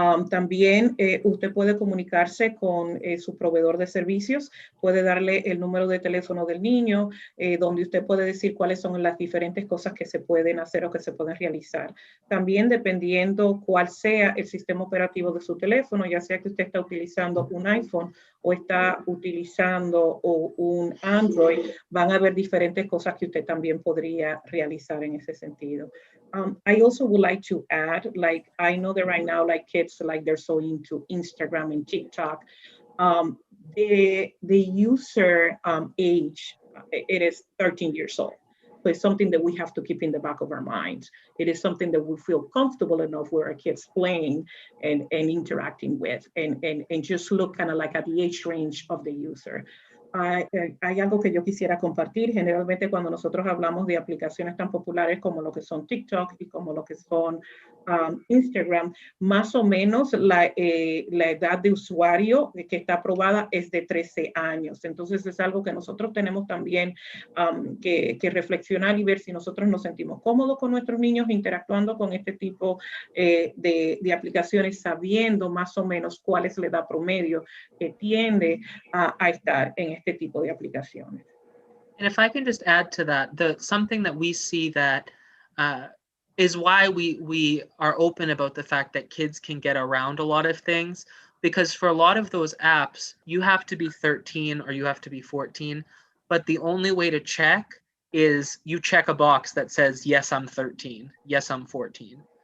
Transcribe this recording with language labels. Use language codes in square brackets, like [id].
[es] También usted puede comunicarse con su proveedor de servicios, puede darle el número de teléfono del niño, donde usted puede decir cuáles son las diferentes cosas que se pueden hacer o que se pueden realizar. También dependiendo cuál sea el sistema operativo de su teléfono, ya sea que usted está utilizando un iPhone o está utilizando un Android, van a haber diferentes cosas que usted también podría realizar en ese sentido. [en] I also would like to add, like, I know that right now, like kids, like they're so into Instagram and TikTok. The user age, it is 13 years old. So it's something that we have to keep in the back of our minds. It is something that we feel comfortable enough with our kids playing and interacting with, and just look kind of like at the age range of the user. [es] Hay algo que yo quisiera compartir. Generalmente cuando nosotros hablamos de aplicaciones tan populares como lo que son TikTok y como lo que son Instagram, más o menos la edad de usuario que está aprobada es de 13 años. Entonces es algo que nosotros tenemos también que reflexionar y ver si nosotros nos sentimos cómodos con nuestros niños interactuando con este tipo de aplicaciones, sabiendo más o menos cuál es la edad promedio que tiende a estar en este tipo de aplicaciones. [en] And if I can just add to that, something that we see that is why we are open about the fact that kids can get around a lot of things, because for a lot of those apps, you have to be 13 or you have to be 14, but the only way to check is you check a box that says, yes, I'm 13, yes, I'm 14.